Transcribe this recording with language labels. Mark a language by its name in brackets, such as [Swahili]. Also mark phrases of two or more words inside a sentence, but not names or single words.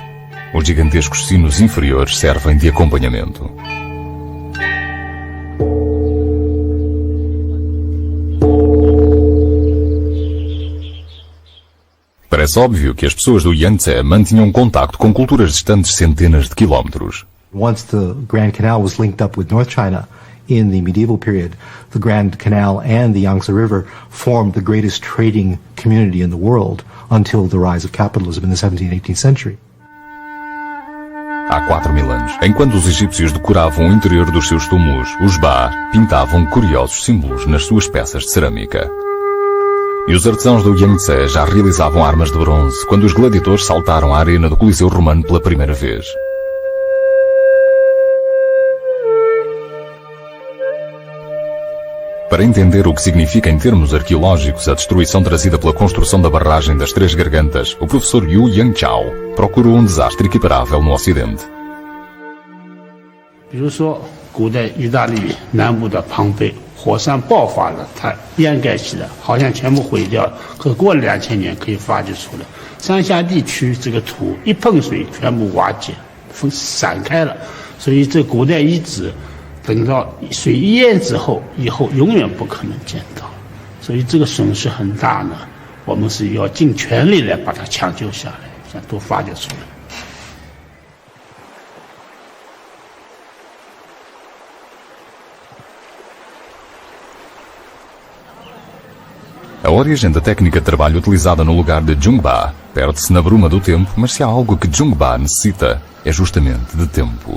[Portuguese] Os gigantescos sinos inferiores servem de acompanhamento. Parece óbvio que as pessoas do Yangtze mantinham contacto com culturas distantes centenas de quilómetros. [English] Once the Grand Canal was linked up with North China in the medieval period, the Grand Canal and the Yangtze River formed the greatest trading community in the world until the rise of capitalism in the 17th and 18th century. [Portuguese] Há 4000 anos, enquanto os egípcios decoravam o interior dos seus túmulos, os Ba pintavam curiosos símbolos nas suas peças de cerâmica. E os artesãos do Yangtze já realizavam armas de bronze quando os gladiadores saltaram à arena do Coliseu Romano pela primeira vez. Para entender o que significa em termos arqueológicos a destruição trazida pela construção da barragem das Três Gargantas, o professor Yu Yangchao procurou um desastre equiparável no Ocidente. [Chinese] 比如说，古代意大利南部的庞贝，火山爆发了，它掩盖起来，好像全部毁掉了。可过了2000年，可以发掘出来，山下地区这个土一碰水，全部瓦解，散开了。所以这古代遗址，等到水一淹之后，以后永远不可能见到。所以这个损失很大呢。我们是要尽全力来把它抢救下来，想都发掘出来。 [Portuguese] A origem da técnica de trabalho utilizada no lugar de Zhongba perde-se na bruma do tempo, mas se há algo que Zhongba necessita, é justamente de tempo.